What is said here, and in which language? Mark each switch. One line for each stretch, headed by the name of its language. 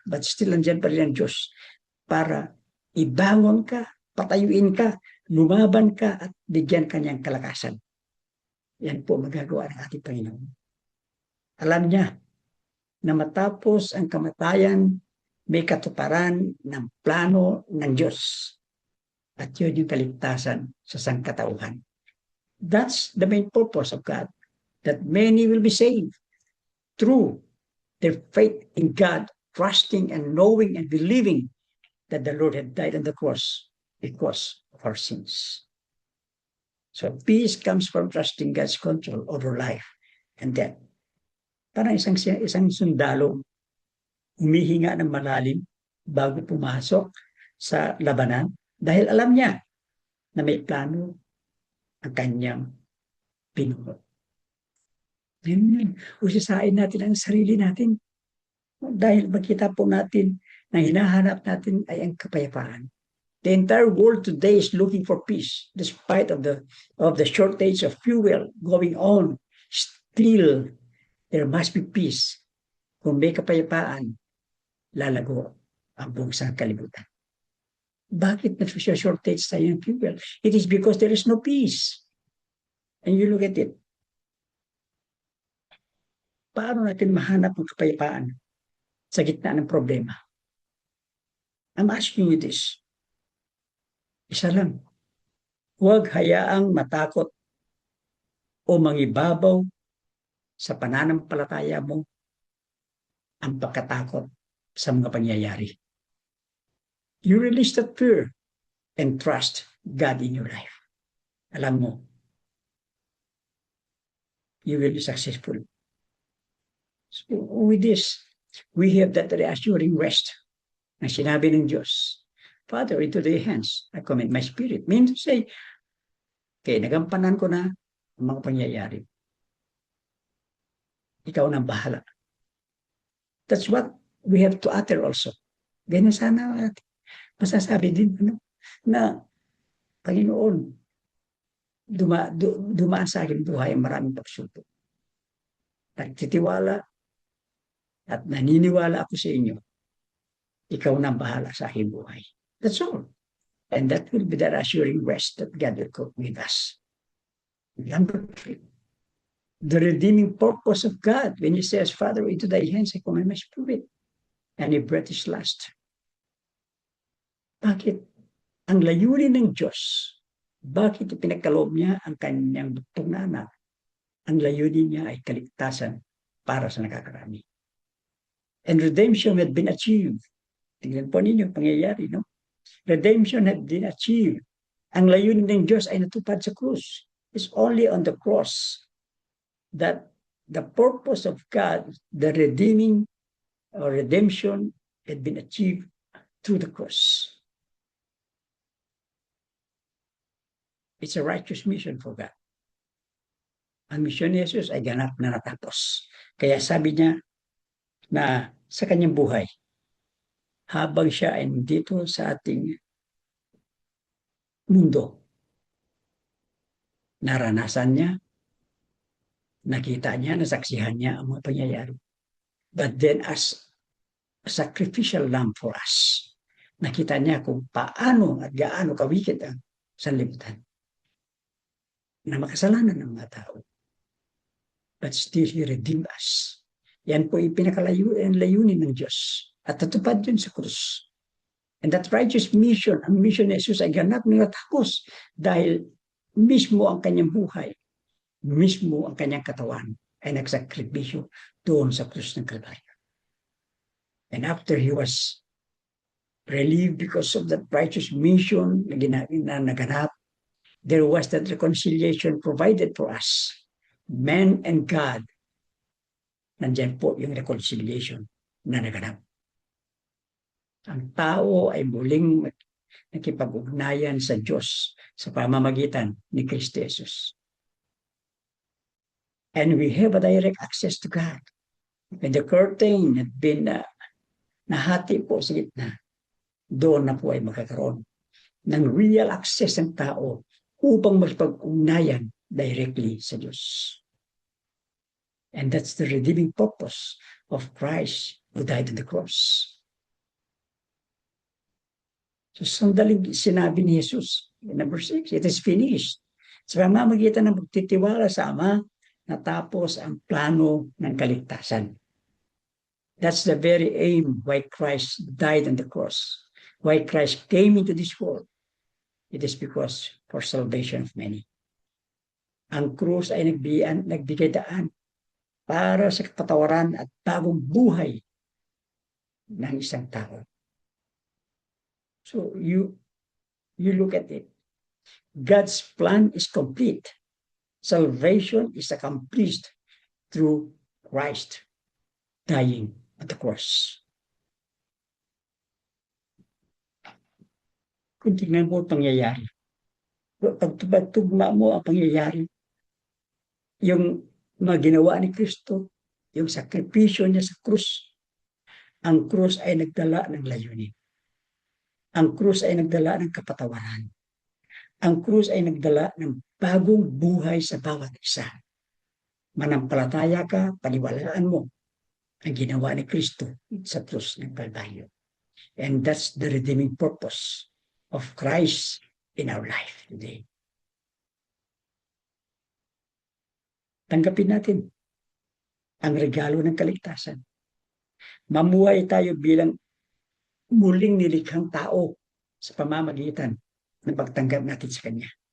English: But still,
Filipino: nandiyan pa rin ang Diyos para ibangon ka, patayuin ka, lumaban ka, at bigyan ka niyang kalakasan. Yan po magagawa ng ating Panginoon. Alam niya na matapos ang kamatayan, may katuparan ng plano ng Diyos. At yun yung kaligtasan sa sangkatauhan.
English: That's the main purpose of God. That many will be saved through their faith in God, trusting and knowing and believing that the Lord had died on the cross because of our sins. So peace comes from trusting God's control over life and death.
Filipino: Parang isang sundalo humihinga ng malalim bago pumasok sa labanan dahil alam niya na may plano ang kanyang pinuno. Yun. Usisain natin ang sarili natin dahil makita po natin na hinahanap natin ay ang kapayapaan.
English: The entire world today is looking for peace, despite of the shortage of fuel going on. Still, there must be peace.
Filipino: Kung may kapayapaan, lalago ang buong sangkalibutan. Bakit nag-shortage tayo ng fuel?
English: It is because there is no peace. And you look at it.
Filipino: Paano natin mahanap ang kapayapaan sa gitna ng problema?
English: I'm asking you this.
Filipino: Isa lang. Huwag hayaang matakot o mangibabaw sa pananampalataya mo ang pagkatakot sa mga pangyayari.
English: You release that fear and trust God in your life.
Filipino: Alam mo,
English: you will be successful. So with this, we have that reassuring rest
Filipino: na sinabi ng Diyos.
English: Father, into thy hands, I commit my spirit. Means to say, okay,
Filipino: nagampanan ko na ang mga pangyayari. Ikaw nang bahala.
English: That's what we have to utter also.
Filipino: Ganyan sana masasabi din na Panginoon, dumaan sa akin buhay ang maraming pagsubok. Nagtitiwala at naniniwala ako sa inyo. Ikaw nang bahala sa aking buhay.
English: That's all. And that will be the assuring rest that God will cook with us. Number 3, the redeeming purpose of God when He says, Father, into thy hands I commit my spirit. And He breathed His last.
Filipino: Bakit? Ang layunin ng Diyos, bakit ipinagkaloob niya ang kanyang bugtong na anak? Ang layunin niya ay kaligtasan para sa nakakarami.
English: And redemption had been achieved.
Filipino: Tingnan po ninyo, pangyayari, no?
English: Redemption had been achieved.
Filipino: Ang layunin ng Diyos ay natupad sa krus.
English: It's only on the cross that the purpose of God, the redeeming or redemption, had been achieved through the cross. It's a righteous mission for God.
Filipino: Ang misyon ni Jesus ay ganap na natapos. Kaya sabi niya na sa kanyang buhay, habang siya ay dito sa ating mundo, naranasan niya, nakita niya, nasaksihan niya ang mga pangyayari.
English: But then as a sacrificial lamb for us,
Filipino: nakita niya kung paano at gaano kawikit ang sanlibutan na makasalanan ng mga tao.
English: But still, He redeemed us.
Filipino: Yan po yung pinakalayunin ng Diyos. At natupad yun sa krus.
English: And that righteous mission,
Filipino: ang mission ni Jesus ay ganap na natapos dahil mismo ang kanyang buhay, mismo ang kanyang katawan ay nagsakripisyo doon sa krus ng Kalbaryo.
English: And after He was relieved because of that righteous mission
Filipino: na naganap,
English: there was that reconciliation provided for us, man and God.
Filipino: Nandiyan po yung reconciliation na naganap. Ang tao ay muling nakipag-ugnayan sa Diyos sa pamamagitan ni Kristo Jesus.
English: And we have a direct access to God. When the curtain had been
Filipino: nahati po sa gitna, doon na po ay magkakaroon ng real access ng tao upang magpag-ugnayan directly sa Diyos.
English: And that's the redeeming purpose of Christ who died on the cross. So
Filipino: sandaling sinabi ni Jesus,
English: number 6, it is finished.
Filipino: Sa pamamagitan ng pagtitiwala sa Ama, natapos ang plano ng kaligtasan.
English: That's the very aim why Christ died on the cross, why Christ came into this world. It is because for salvation of many.
Filipino: Ang krus ay nagbigay daan para sa kapatawaran at bagong buhay ng isang tao. So
English: You look at it. God's plan is complete. Salvation is accomplished through Christ dying at the cross.
Filipino: Kung tingnan mo ang pangyayari, pagtugma mo ang pangyayari, yung mga ginawa ni Kristo, yung sakripisyo niya sa krus, ang krus ay nagdala ng layunin. Ang krus ay nagdala ng kapatawaran. Ang krus ay nagdala ng bagong buhay sa bawat isa. Manampalataya ka, paniwalaan mo ang ginawa ni Kristo sa krus ng Kalbaryo.
English: And that's the redeeming purpose of Christ in our life today.
Filipino: Tanggapin natin ang regalo ng kaligtasan. Mamuhay tayo bilang muling nilikhang tao sa pamamagitan ng pagtanggap natin sa Kanya.